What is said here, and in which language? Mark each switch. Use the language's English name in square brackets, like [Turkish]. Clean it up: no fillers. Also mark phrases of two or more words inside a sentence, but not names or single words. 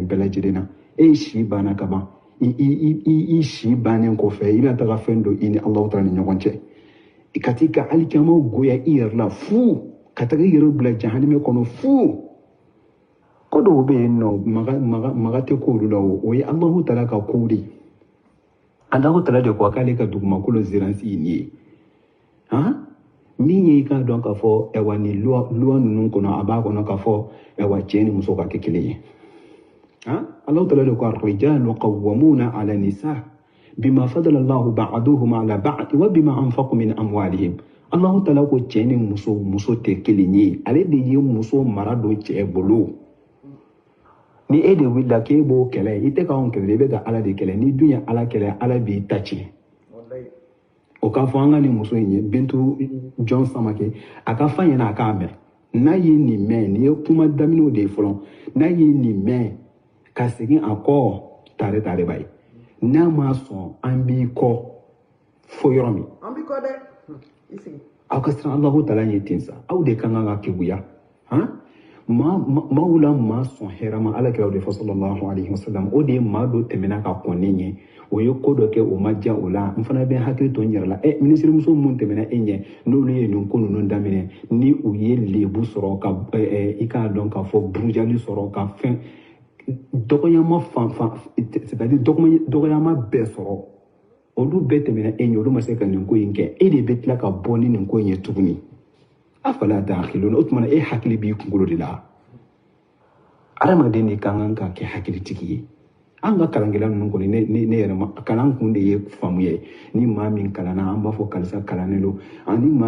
[Bambara] bɛɛ lajɛlen na e si banna ka ban i si bannen kɔfɛ i bɛna taga fɛn dɔ i ni Allahu Ta'ala ni ɲɔgɔn cɛ ka t'i ka alikiyama goya i yɛrɛ la fu ka taga i yɛrɛ bila jahanama kɔnɔ fu ko dɔw bɛ yen nɔ maga tɛ k'olu la o ye Allahu Ta'ala ka kow de ye Allahu Ta'ala de ko k'ale ka dugumakolo ziransi ye nin ye min ye i k'a dɔn k'a fɔ ɛwa ni loi ninnu kɔnɔ a b'a kɔnɔ k'a fɔ ɛwa cɛ ni muso ka kɛ kelen ye Allahu Ta'ala de ko [Arabic] الرجال قوامون على النساء بما فضل الله بعضهم على بعض وبما أنفقوا من أموالهم [Bambara] Allahu Ta'ala ko cɛ ni muso tɛ kelen ye ale de ye muso mara don cɛ bolo ni e de wulila k'e b'o kɛlɛ i tɛ k'anw kɛlɛ i bɛ ka Ala de kɛlɛ ni dun ye Ala kɛlɛ Ala b'i ta tiɲɛ o k'a fɔ an ka nin muso in ye Bintu John Samake a ka fa ɲɛna a k'a mɛn n'a ye nin mɛn nin ye kuma daminɛw de ye fɔlɔ n'a ye nin mɛn ka segin a kɔ tare b'a ye n'a ma sɔn an b'i kɔ fo yɔrɔ min an b'i kɔ dɛ aw ka siran Allahu Ta'ala ɲɛ ten sa aw de kan ka keguya maaw la maa sɔn hɛrɛ ma Alakira de fɔ [Arabic] صلى الله عليه وسلم [Bambara] o de ye maa dɔ tɛmɛna ka kɔn ne ɲɛ o ye ko dɔ kɛ o ma diya o la n fana bɛ hakili to n yɛrɛ la minisirimuso minnu tɛmɛna e ɲɛ n'olu ye nin ko ninnu daminɛ ni u ye lebu sɔrɔ ka i k'a dɔn k'a fɔ burujali sɔrɔ ka fɛn dɔgɔyama c'est-à-dire dɔgɔyama bɛɛ sɔrɔ olu bɛɛ tɛmɛna e ɲɛ olu ma se ka nin ko in kɛ e de bɛ tila ka bɔ ni nin ko in ye tuguni [Arabic] أفلا تعقلون [Bambara] o tuma e hakili b'i kunkolo de la adamaden de kan ka kɛ hakilitigi ye an ka kalankɛla ninnu kɔni ne yɛrɛ ma kalan kun de ye faamu ye ni maa min kalanna an b'a fɔ karisa kalannen don ani maa